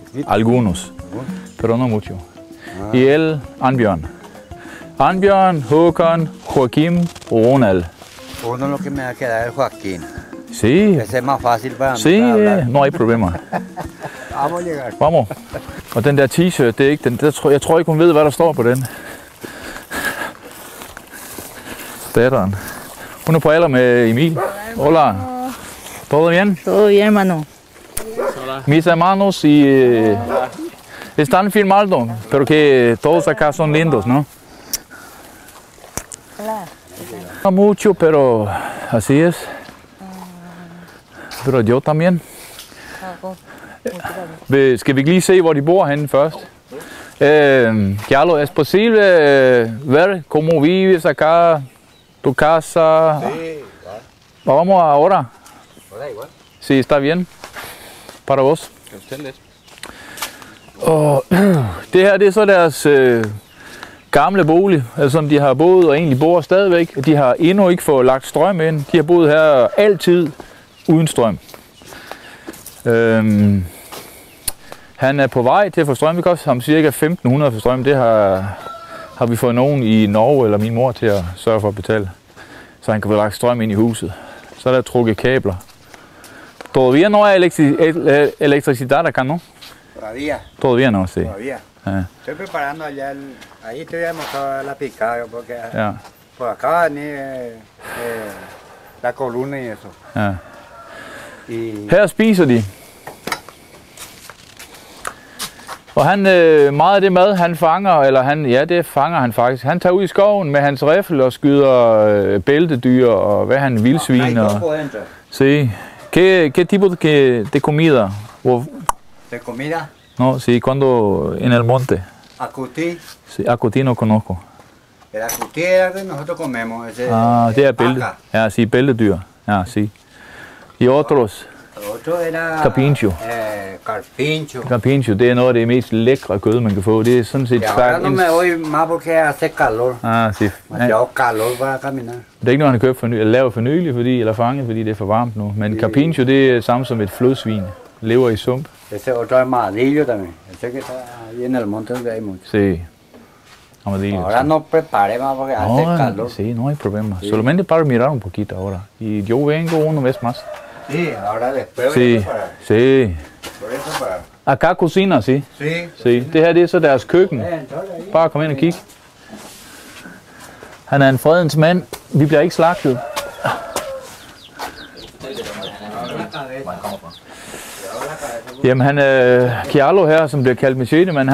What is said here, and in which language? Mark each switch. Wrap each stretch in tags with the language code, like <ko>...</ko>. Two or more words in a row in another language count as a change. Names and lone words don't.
<es>Algunos, pero no mucho. Y él, Anbjørn. Anbjørn, Håkan, Joaquim o Ronald. Uno lo que me va a quedar es Joaquín. Sí. Ese es más fácil para mí. Sí, no hay problema. Vamos a llegar. Vamos.</es> <da>Og den der t-shirt, det er ikke den. Jeg tror ikke, hun ved, hvad der står på den. Datteren. Hun er på alder med Emil.</da> <es>Hola. ¿Todo bien? Todo bien, hermano. Mis hermanos están filmando, pero que todos acá son lindos, ¿no? Hola. No mucho, pero así es. Pero yo también.</es> <da>Skal vi lige se, hvor de bor henne først?</da> <es>Carlos, ¿es posible ver cómo vives acá, tu casa? Sí, Vamos ahora. da igual. Sí, está bien. Para vos.</es> <da>Og det her, det er så deres gamle bolig, som de har boet og egentlig bor stadigvæk. De har endnu ikke fået lagt strøm ind. De har boet her altid uden strøm. Han er på vej til at få strøm. Det koster ham cirka 1.500 for strøm. Det har vi fået nogen i Norge eller min mor til at sørge for at betale. Så han kan få lagt strøm ind i huset. Så er der trukket kabler.</da> <es>Todavía no hay electricidad acá, ¿no? Todavía. Todavía no, sí. Todavía. Estoy preparando allá, ahí te voy a mostrar la picada, porque</es> <da>Ja.</da> <es>por acá ni la columna y eso.</es> <da>Ja.</da> <es>Y</es> <da>Her spiser de. Og han, meget af det mad, han fanger, eller det fanger han faktisk. Han tager ud i skoven med hans riffel og skyder bæltedyr og hvad han vildsvin og...</da> <es>Sí. ¿Qué tipo de comida? ¿de comida? No, sí, cuando en el monte. Acutí. Sí, acuti no conozco. El acutí es el que nosotros comemos. Ese,</es> <da>Det er bælte.</da> <es>vaca. Ja, sí,</es> <da>bæltedyr. Ja,</da> <es>sí. Y otros. Carpincho. Carpincho. Carpincho,</es> <da>det er noget af det mest lækre kød, man kan få. Det er sådan set</da> <es>ahora no me voy más porque hace calor. sí. Demasiado calor para caminar.</es> <da>Det er ikke noget, han har købt eller lavet for nylig, eller fanget, fordi det er for varmt nu. Men Carpincho, det er samme som et flodsvin. Lever i sump.</da> <es>Ese otro armadillo también. Ese que está ahí en el monte donde hay mucho. Sí. Armadillo. Ahora no preparé más porque hace calor. Sí, no hay problema. Solamente para mirar un poquito ahora. Y yo vengo una vez más. Sí, ahora después Sí, voy a preparar. sí. Voy a preparar. Acá cocina, sí. Sí. Sí.</es> <da>Det her, det er så deres køkken. Bare kom ind og kig. Han er en fredens mand. Vi bliver ikke slagtet. Jamen han er Chialo her, som bliver kaldt Machete-mand.</da>